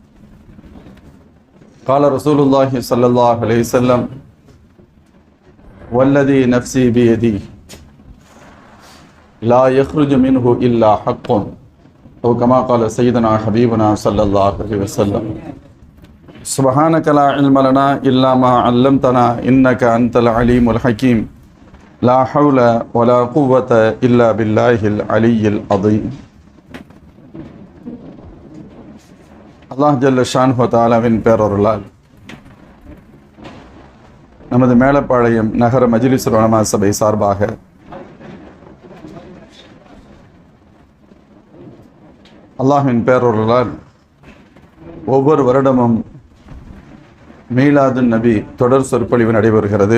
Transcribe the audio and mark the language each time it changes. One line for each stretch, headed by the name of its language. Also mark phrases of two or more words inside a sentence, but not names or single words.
Arabic: قال رسول الله صلى الله عليه وسلم والذي نفسي بيده لا يخرج منه إلا حق أو كما قال سيدنا حبيبنا صلى الله عليه وسلم. سبحانك لا علم لنا إلا ما علمتنا إنك أنت العليم الحكيم. لا حول ولا قوة إلا بالله العلي العظيم.
Tamil: அல்லாஹ்
Arabic: جل شأنه
Tamil: தஆலாவின் பேரருளால் நமது மேலப்பாளையம் நகர மஜ்லிஸ் உலமா சபை சார்பாக அல்லாஹ்வின் பேரருளால் ஒவ்வொரு வருடமும் மீலாதுன் நபி தொடர் சொற்பொழிவு நடைபெறுகிறது.